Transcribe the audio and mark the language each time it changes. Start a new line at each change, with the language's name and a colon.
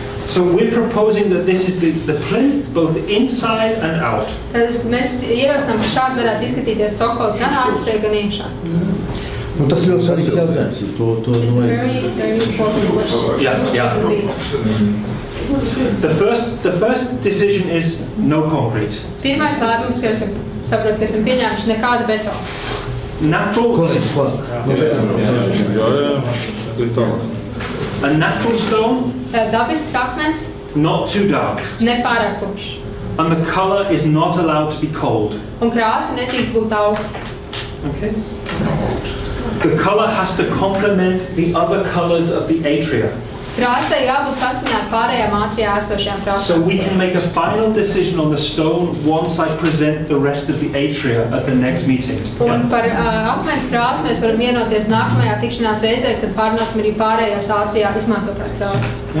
English: So we're proposing that this is the plinth, both inside and out.
Latvian: Tad mēs ierosinām, ka šādi varētu izskatīties cokols gan ārpusē, gan iekšā. Un tas ļoti svarīgs jautājums.
English: It's a very, very important question. Yeah. The first decision is no concrete.
Latvian: Pirmais lēmums, ka esam saprot, ka esam pieņēmuši nekāda betona.
English: Natural. A natural stone.
Latvian: Dabisks akmens.
English: Not too dark.
Latvian: Ne pārāk tumšs.
English: And the color is not allowed to be cold.
Latvian: Un krāsa nedrīkst būt augsta.
English: Okay. The color has to complement the other colors of the atria.
Latvian: Krāsai jābūt saskaņā ar pārējām ātrijā esošajām krāsām.
English: So we can make a final decision on the stone once I present the rest of the atria at the next meeting.
Latvian: Un par akmens krāsu mēs varam vienoties nākamajā tikšanās reizē, kad pārnāsim arī pārējās ātrijā izmantotās krāsas.